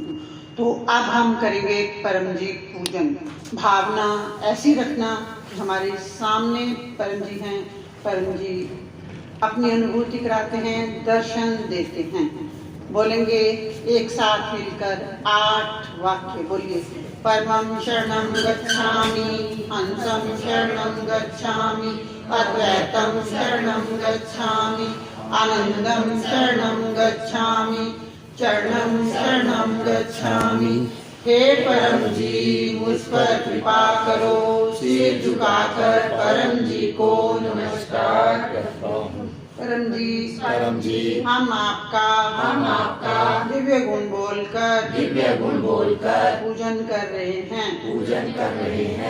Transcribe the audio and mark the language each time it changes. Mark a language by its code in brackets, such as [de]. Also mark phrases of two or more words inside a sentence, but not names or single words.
[hi] तो अब हम करेंगे परम जी पूजन। भावना ऐसी रखना कि हमारे सामने परम जी हैं, परम जी अपनी अनुभूति कराते हैं, दर्शन देते हैं। बोलेंगे एक साथ मिलकर 8 वाक्य। [pi] बोलिए परमं शरणं गच्छामि, हंसं शरणं गच्छामि, अद्वैतं शरणं गच्छामि, आनंदं शरणं गच्छामि, चरणं शरणं गच्छामि। [hi] हे परम जी मुझ पर कृपा करो, सिर झुकाकर परम जी को नमस्कार करता हूँ। परम जी हम आपका दिव्य गुण बोलकर पूजन कर रहे हैं।